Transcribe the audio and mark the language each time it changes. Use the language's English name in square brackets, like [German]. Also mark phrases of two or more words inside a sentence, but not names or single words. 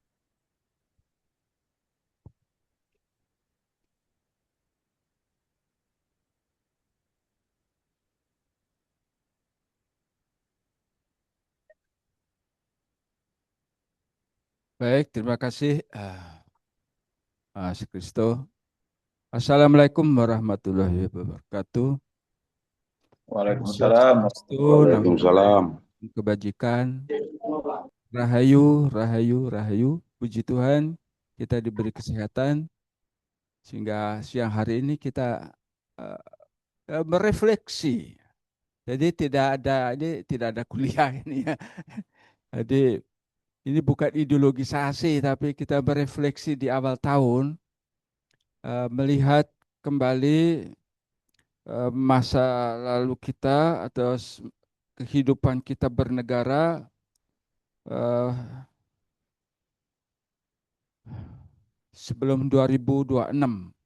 [Indonesian] Baik, terima kasih Mas Kristo. [Arabic] السلام عليكم ورحمة الله وبركاته. Waalaikumsalam. [Indonesian] Swastiastu, [Arabic] Waalaikumsalam. [Indonesian] namo kebajikan. Rahayu, rahayu, rahayu. Puji Tuhan, kita diberi kesehatan sehingga siang hari ini kita merefleksi. Jadi tidak ada kuliah ini ya. Jadi ini bukan ideologisasi, tapi kita berefleksi di awal tahun, melihat kembali masa lalu kita atau kehidupan kita bernegara sebelum 2026.